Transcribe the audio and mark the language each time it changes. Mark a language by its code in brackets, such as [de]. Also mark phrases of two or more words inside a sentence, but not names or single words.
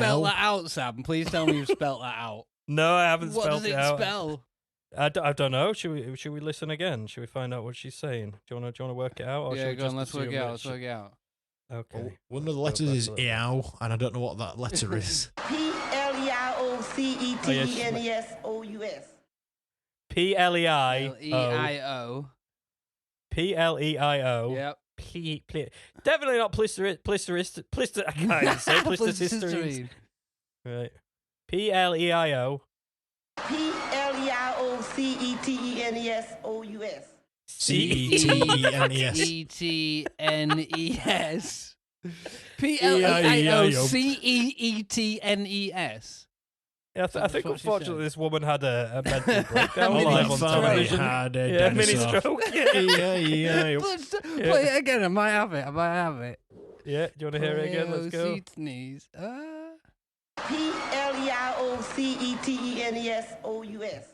[en] spelled that out, Sam? Please tell me you've spelled that out. No, I haven't What spelled does it out. spell? I don't know. Should we listen again? Should we find out what she's saying? Do you want to work it out? Or should Yeah, we go on, just let's work assume it out. that Let's she- work it out. Okay. One of the letters is EOW, and I don't know what that letter is. Pleistocystines. P-L-E-I. L-E-I-O. P-L-E-I-O. Yep. Definitely not Pleistocystines. I can't even say Pleistocystines. Right. P-L-E-I-O. Pleistocystines. CETENES. ETNES. PLIOCEETNES. Yeah, I think unfortunately this woman had a mental breakdown All live I on thought I television. had a Yeah, mini dinosaur. stroke. Yeah. Play it again. I might have it. Yeah, do you want to hear it again? Let's go. Sneeze. PLIOCETENESOUS.